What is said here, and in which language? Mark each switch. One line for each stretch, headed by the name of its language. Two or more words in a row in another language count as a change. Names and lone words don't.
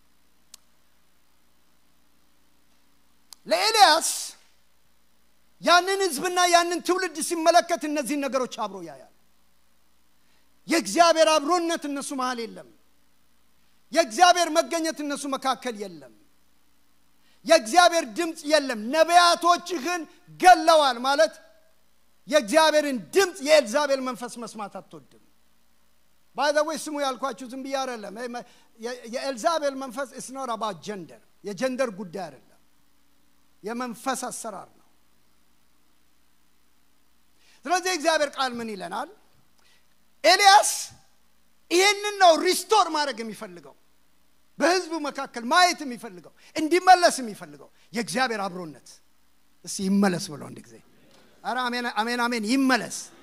Amharic: ለኤልያስ ያንን ህዝብና ያንን ትውልድ ሲመለከት እነዚህ ነገሮች አብሮ ያያል። የእግዚአብሔር አብሮነት እነሱ መሃል የለም። የእግዚአብሔር መገኘት እነሱ መካከል የለም። የእግዚአብሔር ድምጽ የለም። ነቢያቶችህን ገለዋል ማለት የእግዚአብሔርን ድምጽ የኤልዛቤል መንፈስ መስማት አትወድም።
English: by the way
Amharic: ስሙ ያልኳችሁ ዝም ብዬ አይደለም የኤልዛቤል መንፈስ
English: is not about gender
Amharic: የጀንደር ጉዳይ አይደለም የመንፈስ አሰራር ነው ስለዚህ እግዚአብሔር ቃል ምን ይለናል ኤልያስ ይሄንን ነው ሪስቶር ማድረግ የሚፈልገው በህዝቡ መካከል ማየት የሚፈልገው እንዲመለስ የሚፈልገው የእግዚአብሔር አብሮነት እስቲ ይመለስ ብሎ እንደጊዜ አራ አሜን አሜን አሜን ይመለስ